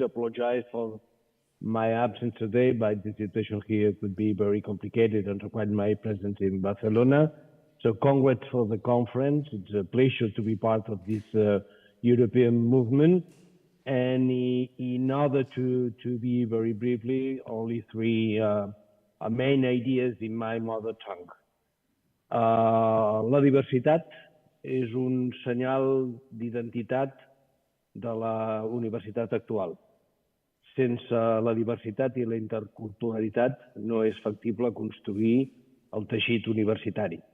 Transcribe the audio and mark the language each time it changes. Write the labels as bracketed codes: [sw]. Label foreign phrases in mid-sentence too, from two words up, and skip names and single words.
[en] Apologize for my absence today, but the situation here could be very complicated and require my presence in Barcelona. So congrats for the conference. It's a pleasure to be part of this European movement. And in order to be very briefly, only three main ideas in my mother tongue. [ca] La diversitat és un senyal d'identitat de la universitat actual. Sense la diversitat i la interculturalitat no és factible construir el teixit universitari.